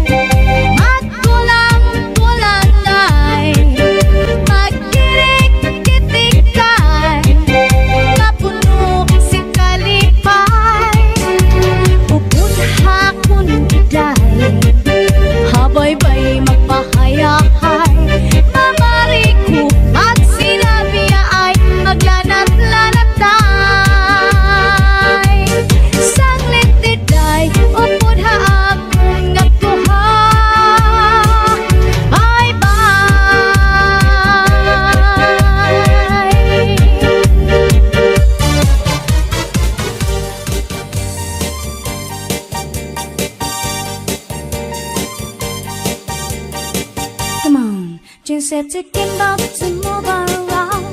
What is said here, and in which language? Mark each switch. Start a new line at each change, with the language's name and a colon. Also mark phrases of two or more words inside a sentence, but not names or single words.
Waray: Magtulang-tulangay Magkirik-kitikay Kapuno si kalipay Pupunha kung biday Habay-bay magpahayahay Mamari ko magsinabi ay maglanat-lanatay Sanglit diday upod ha akong nagtuha Bye-bye
English: Come on, just set to get up to move around.